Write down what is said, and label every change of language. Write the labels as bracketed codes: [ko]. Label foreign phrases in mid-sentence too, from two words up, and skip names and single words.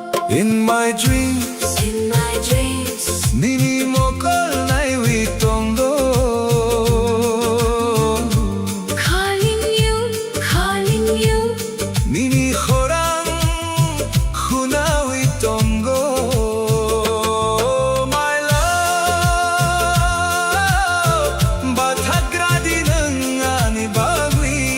[en] In my dreams, In my dreams, [trp] nini mokol nai witongdo. [en] calling you, [trp] Nini khorang khuna witonggo. [en] My love, [trp] bathagradi nang ani bagwi.